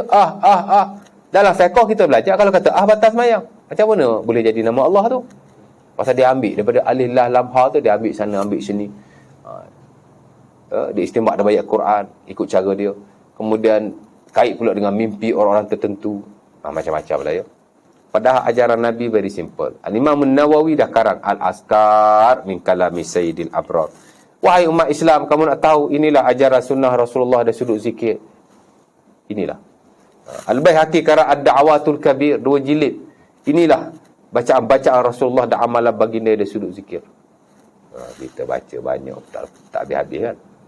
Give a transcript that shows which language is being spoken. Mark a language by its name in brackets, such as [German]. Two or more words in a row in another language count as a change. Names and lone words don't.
[Malay] Dalam fiqh kita belajar, kalau kata batas mayang, macam mana boleh jadi nama Allah tu? Pasal dia ambil daripada alif lam lam ha tu, dia ambil sana ambil sini. Dia istimbat dalam ayat Quran, ikut cara dia. Kemudian kait pula dengan mimpi orang-orang tertentu. Macam-macam lah ya. Padahal ajaran Nabi [English] very simple. [Malay] Al-Imam An-Nawawi dah karang Al-Askar min kalami Sayyidil Abrar. Wahai umat Islam, kamu nak tahu inilah ajaran sunnah Rasulullah dari sudut zikir. Inilah. Al-Baihaqi karang Ad-Da'watul Kabir, 2 jilid. Inilah bacaan-bacaan Rasulullah dan amalan baginda dari sudut zikir. Kita baca banyak, tak habis-habis kan.